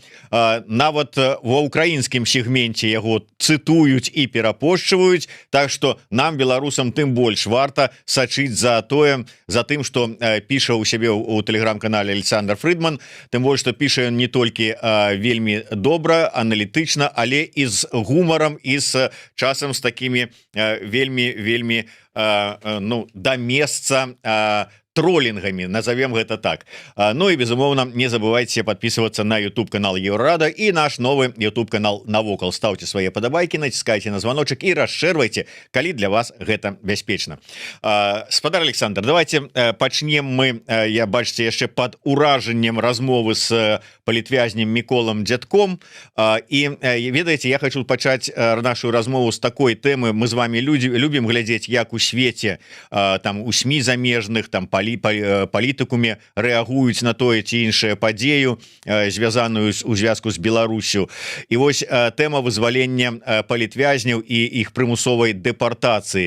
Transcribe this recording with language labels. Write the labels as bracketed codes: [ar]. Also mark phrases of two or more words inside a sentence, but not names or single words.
[be] Нават ва украінскім сегменце яго цытуюць і перапошчваюць, так што нам, беларусам, тым больш варта сачыць за тым, што піша ў сябе ў телеграм-канале Александр Фридман, тым больш, што піша ён не толькі вельмі добра, аналітычна, але і з гумарам, і з часам з такими вельмі да месца троллингами, назовем гэта так. [ru] Ну и безумоўно, не забывайте подписываться на YouTube канал Еврорада и наш новый YouTube канал Навокал. Ставьте свои подобайки, натискайте на звоночек и расширвайте, [be] калі для вас гэта бяспечна. Спадар Александр, давайте пачнем мы, я бачыце, яшчэ под уражаннем размовы с палітвязнем Міколам Дзядком. И ведаеце, я хочу пачаць нашу размову с такой темы. Мы з вами любим глядзець, як у свеце, там у СМИ замежных, там палітыкуме рэагуюць на тое ці іншае падзею, звязаную у звязку з Беларусю. І вось тэма вызвалення палітвязняў і іх прымусовай дэпартацыі.